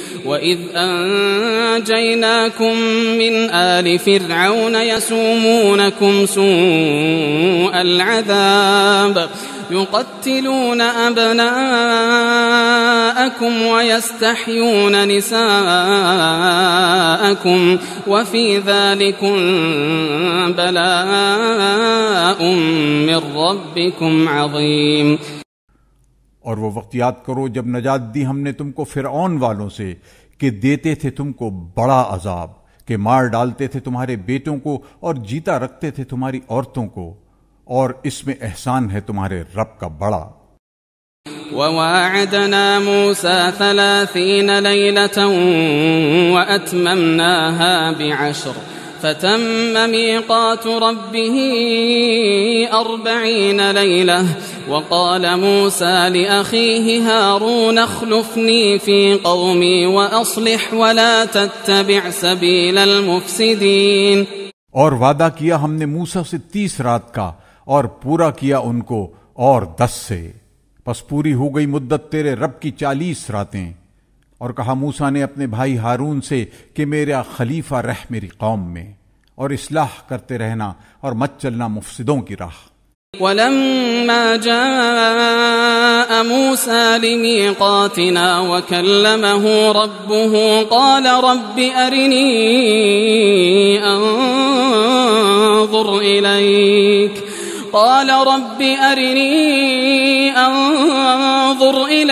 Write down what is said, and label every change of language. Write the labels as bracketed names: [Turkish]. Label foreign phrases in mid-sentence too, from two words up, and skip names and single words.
[Arabic] وإذ أنجيناكم من آل فرعون يسومونكم سوء العذاب يقتلون أبناءكم ويستحيون نساءكم وفي ذلكم بلاء من ربكم عظيم. [Urdu] اور وہ وقت یاد کرو جب نجات دی ہم نے تم کو فرعون والوں سے کہ دیتے تھے تم کو بڑا عذاب، کہ مار ڈالتے تھے تمہارے بیٹوں کو اور جیتا رکھتے تھے تمہاری عورتوں کو، اور اس میں احسان ہے تمہارے رب کا بڑا. [Arabic] وواعدنا موسى 30 ليلة وأتممناها بعشر فتم ميقات ربه 40 ليلة وقال موسى لأخيه هارون اخلفني في قومي وأصلح ولا تتبع سبيل المفسدين. [Urdu] اور وعدہ کیا ہم نے موسیٰ سے 30 رات کا اور پورا کیا ان کو اور 10 سے، بس پوری ہو گئی مدت تیرے رب کی 40 راتیں. اور کہا موسیٰ نے اپنے بھائی ہارون سے کہ میرا خلیفہ رہ میری قوم میں اور اصلاح کرتے رہنا اور مت چلنا مفسدوں کی راہ. [Arabic] ولما جاء موسى لميقاتنا وكلمه ربه قال رب أرني أنظر إليك قال رب أرني أنظر